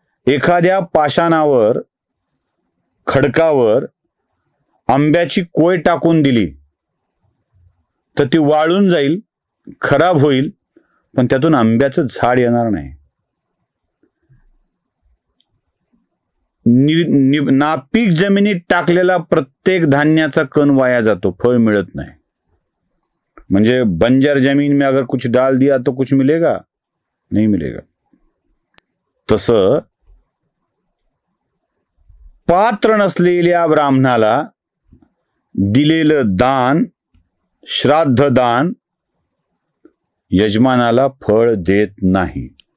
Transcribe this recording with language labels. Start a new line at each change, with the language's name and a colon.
Marathi: एखाद्या पाषाणावर, खडकावर आंब्याची कोय टाकून दिली तर ती वाळून जाईल, खराब होईल, पण त्यातून आंब्याचं झाड येणार नाही. नापीक जमिनीत टाकलेला प्रत्येक धान्याचा कण वाया जातो, फळ मिळत नाही.
Hindi: म्हणजे बंजर जमीन में अगर कुछ डाल दिया तो कुछ मिलेगा? नहीं मिलेगा.
Marathi: तसं पात्र नसलेल्या ब्राह्मणाला दिलेलं दान, श्राद्ध दान, यजमानाला फळ देत नाही.